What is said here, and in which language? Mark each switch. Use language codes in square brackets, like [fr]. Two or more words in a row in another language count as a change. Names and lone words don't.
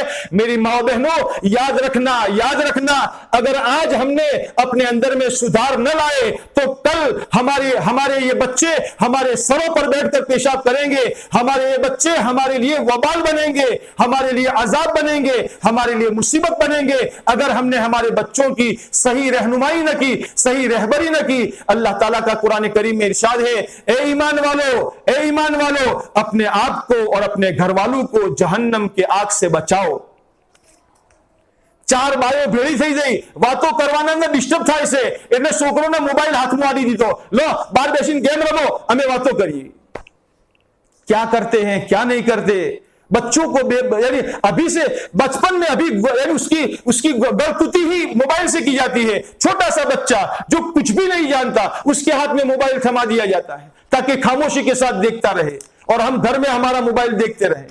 [ur] میری ماں بہنوں، یاد رکھنا اگر آج ہم نے اپنے اندر میں سدھار نہ لائے تو کل ہمارے یہ بچے ہمارے سروں پر بیٹھ کر پیشاب کریں گے، ہمارے یہ بچے ہمارے لیے وبال بنیں گے، ہمارے لیے عذاب بنیں گے، ہمارے لیے مصیبت بنیں گے اگر ہم نے ہمارے بچوں کی صحیح رہنمائی نہ کی، صحیح رہبری نہ کی۔ اللہ تعالیٰ کا قرآن کریم میں ارشاد ہے، اے ایمان والو اپنے آپ کو اور اپنے گھر والوں کو جہنم کے آگ سے بچاؤ۔ [gu] ચાર ભાઈઓ ભેગી થઈ જાય વાતો કરવાના માં ડિસ્ટર્બ થાય એસે એટલે છોકરોને મોબાઈલ હાથમાં આડી દીધો, લો બાર બેસીને ગેમ રમો અમે વાતો કરીએ۔ [ur] کیا کرتے ہیں کیا نہیں کرتے بچوں کو یعنی ابھی سے بچپن میں ابھی یعنی اس کی برکتی ہی موبائل سے کی جاتی ہے۔ چھوٹا سا بچہ جو کچھ بھی نہیں جانتا اس کے ہاتھ میں موبائل تھما دیا جاتا ہے تاکہ خاموشی کے ساتھ دیکھتا رہے اور ہم گھر میں ہمارا موبائل دیکھتے رہیں۔